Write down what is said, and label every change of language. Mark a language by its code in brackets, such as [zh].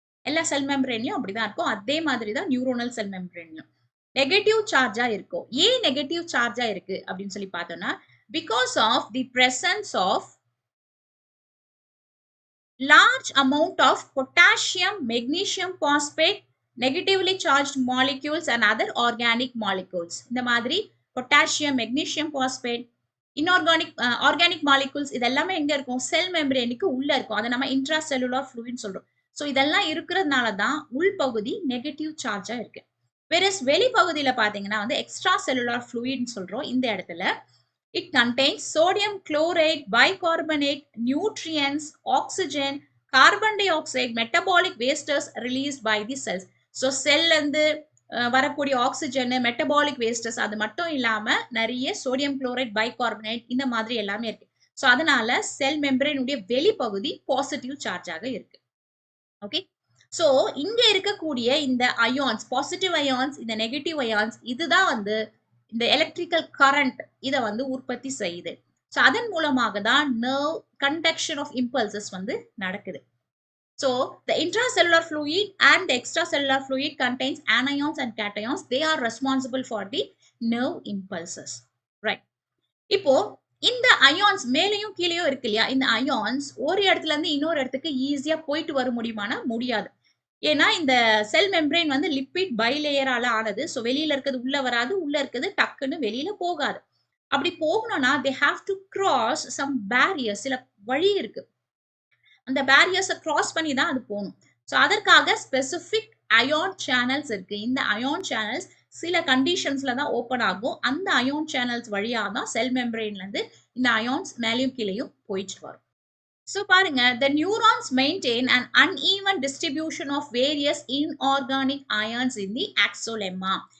[ta] எல்லா செல் மெம்பரேன்லயும் அப்படிதான் இருக்கும். அதே மாதிரி தான் நியூரோனல் செல் மெம்பரேன்லயும் நெகட்டிவ் சார்ஜா இருக்கும். ஏன் நெகட்டிவ் சார்ஜா இருக்கு அப்படின்னு சொல்லி பார்த்தோம்னா, [en] because of the presence of large amount of potassium magnesium phosphate negatively charge molecules and other organic molecules. [ta] இந்த மாதிரி potassium, magnesium phosphate, inorganic organic molecules இதெல்லாமே எங்க இருக்கும்? செல் மெம்பரேனுக்கு உள்ள இருக்கும். அதை நம்ம இன்ட்ரா செல்லுலார் ஃப்ளூயிட்னு சொல்றோம். ஸோ இதெல்லாம் இருக்கிறதுனால தான் உள்பகுதி நெகட்டிவ் சார்ஜா இருக்கு. வேறஸ் வெளிப்பகுதியில பாத்தீங்கன்னா வந்து எக்ஸ்ட்ரா செல்லுலார் ஃப்ளூயிட்னு சொல்றோம். இந்த இடத்துல [en] It contains sodium chloride, bicarbonate, nutrients, oxygen, carbon dioxide, metabolic wastes released by the cells. [ta] So செல்ல இருந்து வரக்கூடிய ஆக்சிஜன், மெட்டபாலிக் வேஸ்டஸ், அது மட்டும் இல்லாம நிறைய சோடியம் குளோரைட், பைகார்பனேட் இந்த மாதிரி எல்லாமே இருக்கு. ஸோ அதனால செல் மெம்பரேனுடைய வெளிப்பகுதி பாசிட்டிவ் சார்ஜாக இருக்கு. ஓகே, ஸோ இங்க இருக்கக்கூடிய இந்த அயான்ஸ், பாசிட்டிவ் அயான்ஸ், இந்த நெகட்டிவ் அயான்ஸ், இதுதான் வந்து இந்த எலக்ட்ரிக்கல் கரண்ட் இதை வந்து உற்பத்தி செய்யுது. ஸோ அதன் மூலமாக தான் நர்வ் கண்டக்ஷன் ஆஃப் இம்பல்சஸ் வந்து நடக்குது. [en] So, the intracellular fluid and the extracellular fluid contains anions and cations. They are responsible for the nerve impulses. Right. [ta] இப்போ இந்த அயான்ஸ் மேலேயும் கீழேயும் இருக்கு இல்லையா? இந்த அயான்ஸ் ஒரு இடத்துல இருந்து இன்னொரு இடத்துக்கு ஈஸியா போயிட்டு வர முடியுமானா முடியாது. ஏன்னா இந்த செல் மெம்பரேன் வந்து லிப்பிட் பைலேயரால ஆனது. ஸோ வெளியில இருக்கிறது உள்ள வராது, உள்ள இருக்கிறது டக்குன்னு வெளியில போகாது. அப்படி போகணும்னா [en] they have to cross some barriers. [ta] சில வழி இருக்கு. அந்த பேரியர்ஸை கிராஸ் பண்ணி தான் அது போகணும். ஸோ அதற்காக ஸ்பெசிஃபிக் அயான் சேனல்ஸ் இருக்கு. இந்த அயான் சேனல்ஸ் சில கண்டிஷன்ஸ்ல தான் ஓப்பன் ஆகும். அந்த அயான் சேனல்ஸ் வழியாக தான் செல் மெம்பரேன்ல இருந்து இந்த அயான்ஸ் மேலேயும் கீழேயும் போயிட்டு வரும். ஸோ பாருங்க, [en] the neurons maintain an uneven distribution of various inorganic ions in the axolemma.